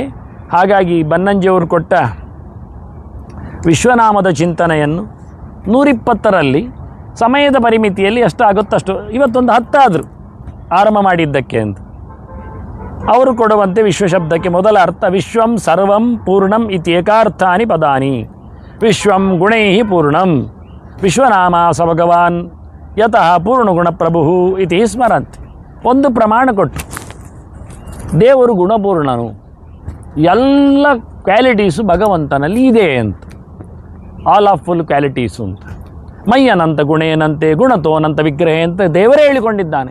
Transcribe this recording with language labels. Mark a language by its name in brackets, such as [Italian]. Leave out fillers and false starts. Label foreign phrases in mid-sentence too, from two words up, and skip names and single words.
[Kannada] ಹಾಗಾಗಿ ಬನ್ನಂಜಿಯವರು ಕೊಟ್ಟ ವಿಶ್ವನಾಮದ ಚಿಂತನೆಯನ್ನು 120ರಲ್ಲಿ ಸಮಯದ ಪರಿಮಿತಿಯಲ್ಲಿ ಎಷ್ಟಾಗುತ್ತಷ್ಟು, ಇವತ್ತೊಂದು 10 ಆದರೂ ಆರಂಭ ಮಾಡಿದ್ದಕ್ಕೆ ಅಂತ ಅವರು ಕೊಡುವಂತೆ ವಿಶ್ವ ಶಬ್ದಕ್ಕೆ ಮೊದಲ ಅರ್ಥ [Sanskrit] ವಿಶ್ವಂ ಸರ್ವಂ ಪೂರ್ಣಂ ಇತಿ ಏಕಾರ್ಥಾನಿ ಪದಾನಿ. ವಿಶ್ವಂ ಗುಣೈ ಪೂರ್ಣಂ ವಿಶ್ವನಾಮ ಸ ಭಗವಾನ್ ಯತಃ ಪೂರ್ಣಗುಣಪ್ರಭು ಇತಿ ಸ್ಮರಂತಿ. [Kannada] ಒಂದು ಪ್ರಮಾಣ ಕೊಟ್ಟು, ದೇವರು ಗುಣಪೂರ್ಣನು, ಎಲ್ಲ ಕ್ವಾಲಿಟೀಸು ಭಗವಂತನಲ್ಲಿ ಇದೆ ಅಂತ, [English] all of full qualities [Kannada] ಅಂತ. [Sanskrit] ಮಯ್ಯನಂತ ಗುಣೇನಂತೆ ಗುಣತೋನಂತ ವಿಗ್ರಹ [Kannada] ಅಂತ ದೇವರೇ ಹೇಳಿಕೊಂಡಿದ್ದಾನೆ.